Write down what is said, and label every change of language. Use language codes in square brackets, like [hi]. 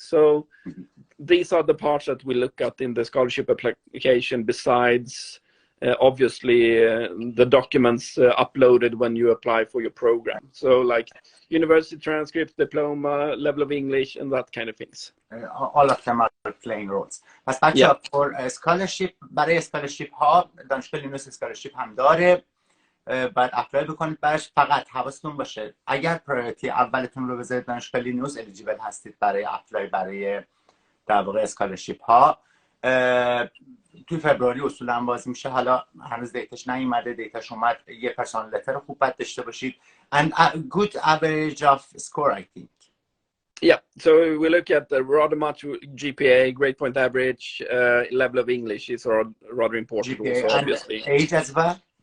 [en] So these are the parts that we look at in the scholarship application besides obviously the documents uploaded when you apply for your program. So like university transcript, diploma, level of English, and that kind of things. All of them are playing roles. [fa] پس بچه [en] for scholarship [fa] برای scholarship ها دانشگاه لینئوس scholarship هم داره. بعد اپلای بکنید براش. فقط حواستون باشه اگر پرایورتی اولتون رو بذارید دانشگاه لینئوس الیجیبل هستید برای اپلای برای در واقع اسکالرشیپ ها. توی فبروری اصولا باز میشه. حالا هنوز دیتاش نیومده، دیتاش اومد. یه پرسونال لتر خوب باید داشته باشید [en] and a good average of score, I think. Yeah, so we look at the rather much GPA, grade point average, level of English is rather important GPA also, and obviously. Age as well?